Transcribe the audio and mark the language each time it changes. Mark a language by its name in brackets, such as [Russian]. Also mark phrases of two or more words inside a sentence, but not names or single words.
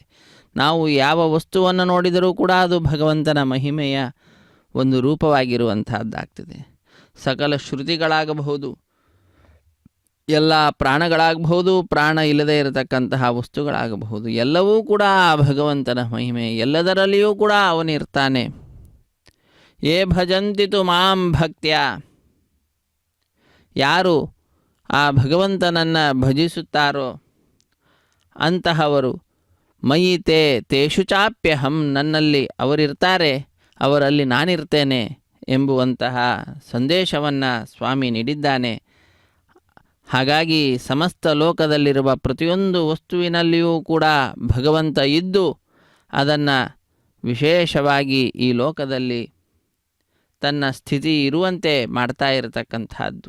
[Kannada] ನಾವು ಯಾವ ವಸ್ತುವನ್ನು ನೋಡಿದರೂ ಕೂಡ ಅದು ಭಗವಂತನ ಮಹಿಮೆಯ ಒಂದು ರೂಪವಾಗಿರುವಂತಹದ್ದಾಗ್ತದೆ. ಸಕಲ ಶ್ರುತಿಗಳಾಗಬಹುದು, ಎಲ್ಲ ಪ್ರಾಣಗಳಾಗಬಹುದು, ಪ್ರಾಣ ಇಲ್ಲದೆ ಇರತಕ್ಕಂತಹ ವಸ್ತುಗಳಾಗಬಹುದು, ಎಲ್ಲವೂ ಕೂಡ ಆ ಭಗವಂತನ ಮಹಿಮೆ. ಎಲ್ಲದರಲ್ಲಿಯೂ ಕೂಡ ಅವನಿರ್ತಾನೆ. [Sanskrit] ಯೇ ಭಜಂತಿತು ಮಾಂ ಭಕ್ತ್ಯ, [Kannada] ಯಾರು ಆ ಭಗವಂತನನ್ನು ಭಜಿಸುತ್ತಾರೋ ಅಂತಹವರು [Sanskrit] ಮಯಿ ತೇ ತೇಷು ಚಾಪ್ಯಹಂ, [Kannada] ನನ್ನಲ್ಲಿ ಅವರಿರ್ತಾರೆ, ಅವರಲ್ಲಿ ನಾನಿರ್ತೇನೆ ಎಂಬುವಂತಹ ಸಂದೇಶವನ್ನು ಸ್ವಾಮಿ ನೀಡಿದ್ದಾನೆ. ಹಾಗಾಗಿ ಸಮಸ್ತ ಲೋಕದಲ್ಲಿರುವ ಪ್ರತಿಯೊಂದು ವಸ್ತುವಿನಲ್ಲಿಯೂ ಕೂಡ ಭಗವಂತ ಇದ್ದು ಅದನ್ನು ವಿಶೇಷವಾಗಿ ಈ ಲೋಕದಲ್ಲಿ ತನ್ನ ಸ್ಥಿತಿ ಇರುವಂತೆ ಮಾಡ್ತಾ ಇರತಕ್ಕಂಥದ್ದು.